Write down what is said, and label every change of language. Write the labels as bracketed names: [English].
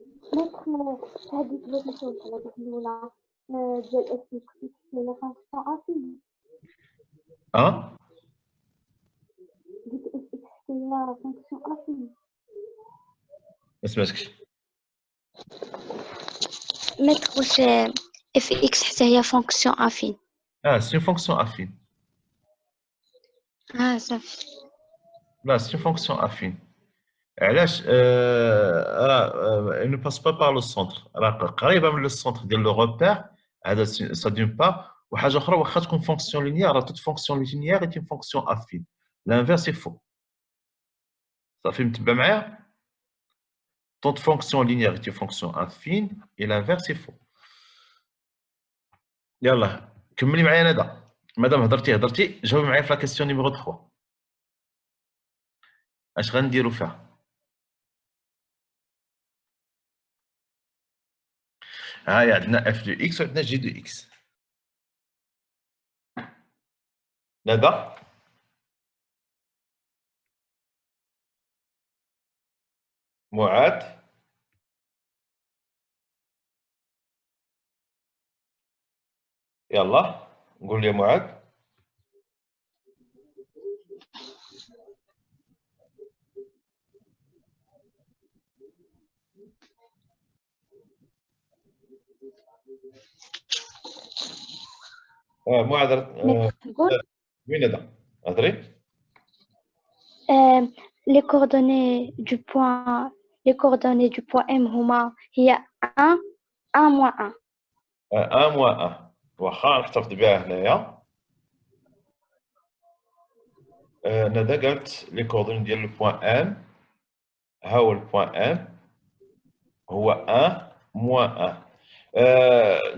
[Arabic] هذيك بغيت نسولك على ديك الأولى ديال اف اكس هي فونكسيون افين. ديك اف اكس هي فونكسيون افين. ما سمعتكش. متر واش اف اكس حتى هي فونكسيون افين؟ [French] c'est une fonction affine. [Arabic] صافي. [French] Là, c'est une fonction affine. علاش elle ne passe pas par le centre. [Arabic] راه قريبه من السونتر ديال لو روبير. [French] هذا ça d'une part. [Arabic] وحاجه اخرى واخا تكون فونكسيون لينيير راه [French] toute fonction linéaire est une fonction affine. L'inverse est faux. [Arabic] صافي متبع معايا؟ [French] toute fonction linéaire est une fonction affine et l'inverse est faux. [Arabic] يلا كملي معايا ندى. مادام هضرتي جاوبي معايا في لا كيسيون نيميرو 3. اش غنديرو فيها؟ هاي عندنا اف دو اكس وعندنا جي دو اكس. ندى معاذ يلا قول لي معاذ. معاذ وين ندى؟ هضري. [French] les coordonnées du point M [Arabic] هما هي [French] 1 moins 1. [Arabic] 1 moins 1 واخا نحتفظ بها هنايا. ندى قالت لي كوردوني ديال البوان ام. ها هو البوان ام هو 1 موان 1.